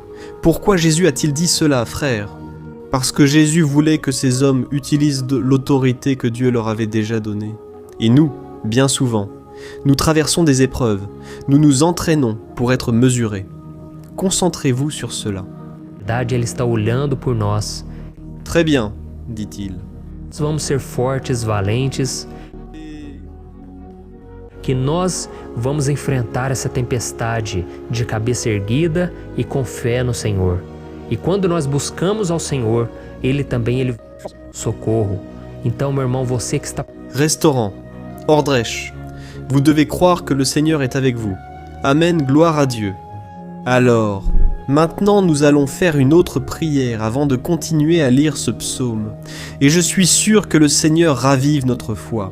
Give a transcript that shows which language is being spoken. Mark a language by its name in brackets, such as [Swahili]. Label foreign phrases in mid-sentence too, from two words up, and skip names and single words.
[French] Pourquoi Jésus a-t-il dit cela, frères? Parce que Jésus voulait que ces hommes utilisent l'autorité que Dieu leur avait déjà donnée. Et nous, bien souvent, nous traversons des épreuves, nous nous entraînons pour être mesurés. Concentrez-vous sur cela. [Portuguese] Ele está olhando por nós. [French] Très bien, dit-il. [Portuguese] Nós vamos ser fortes, valentes, que nós vamos enfrentar essa tempestade de cabeça erguida e com fé no Senhor. E quando nós buscamos ao Senhor, Ele socorro. Então, meu irmão, você que está... [French] Restaurant, Ordrecht, vous devez croire que le Seigneur est avec vous. Amen, gloire à Dieu. Alors, maintenant nous allons faire une autre prière avant de continuer à lire ce psaume. Et je suis sûr que le Seigneur ravive notre foi.